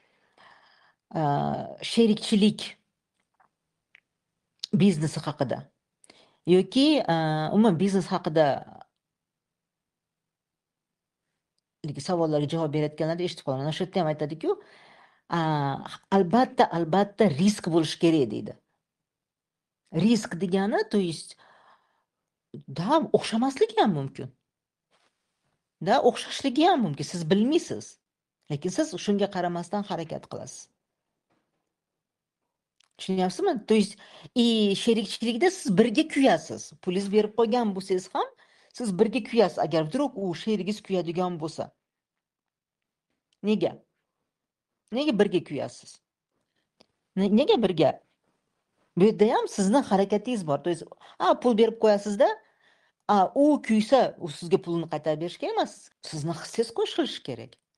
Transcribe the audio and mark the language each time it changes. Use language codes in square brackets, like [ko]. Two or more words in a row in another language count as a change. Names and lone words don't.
[uz] Sherikchilik biznesi haqida yoki umuman biznes haqida savollarga javob berayotganlarda eshitib qolaman. O'sha yerda ham aytadi-ku, albatta risk bo'lishi kerak deydi. Risk degani, [ru] то есть [uz] o'xshamasligi ham mumkin. O'xshashligi ham mumkin. Siz bilmaysiz. Lekin siz shunga qaramasdan harakat qilasiz. Tushunyapsizmi? [ru] То есть [uz] sherikchilikda siz birga kuyasiz. Pulingiz berib qo'ygan bo'lsangiz ham siz birga kuyasiz. Agar vdrug u sherigingiz kuyadigan bo'lsa. Nega? Nega birga kuyasiz? Nega birga? Bu yerda ham sizni harakatingiz bor. [ru] То есть, [uz] pul berib qo'yasizda, u kuysa, u sizga pulni qaytarib berishga emas, sizni hissangiz qo'shilishi kerak.